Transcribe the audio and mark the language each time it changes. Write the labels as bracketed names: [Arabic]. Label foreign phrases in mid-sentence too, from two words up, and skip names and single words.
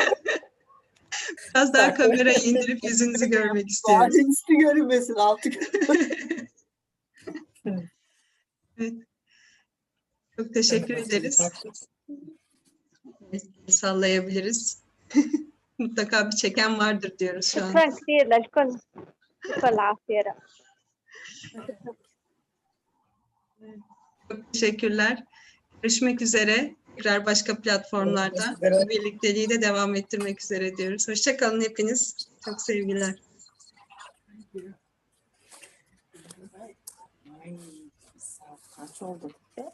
[Turkish] Biraz daha kamerayı indirip yüzünüzü görmek istiyorum. Sadece üstü görünmesin, altı Evet. Çok teşekkür ederiz. Sallayabiliriz. Mutlaka bir çeken vardır diyoruz şu an. [Arabic] شكرا كثير للكل. شكرا العافية. [Turkish] Çok teşekkürler. Görüşmek üzere. Tekrar başka platformlarda birlikteliği de devam ettirmek üzere diyoruz. Hoşça kalın hepiniz. Çok sevgiler. Kaç oldu?